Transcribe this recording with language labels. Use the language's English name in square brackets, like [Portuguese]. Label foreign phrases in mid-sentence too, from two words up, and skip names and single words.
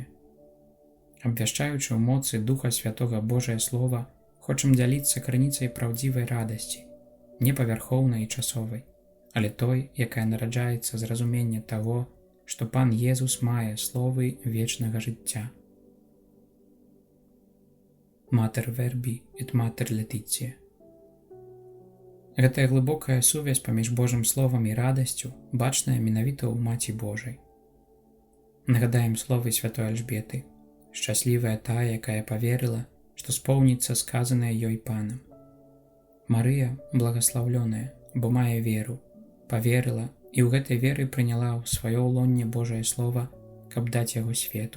[Belarusian] Абвяшчаючы ў моцы Духа Святога Божае Слова, хочам дзяліцца крыніцай праўдзівай радасці, не павярхоўнай і часовай, але той, якая нараджаецца з разумення таго, што Пан Езус мае словы вечнага жыцця. [Latin] Mater verbi et mater laetitia. [Belarusian] Гэтая глыбокая сувязь паміж Божым Словам і радасцю бачная менавіта ў Маці Божай. Нагадаем словы святой Альжбеты: «Шчаслівая тая, якая паверыла, што споўніцца сказанае ёй Панам». Марыя благаслаўлёная, бо мае веру, паверыла і ў гэтай веры прыняла ў сваё ўлонне Божае Слова, каб даць яго свету.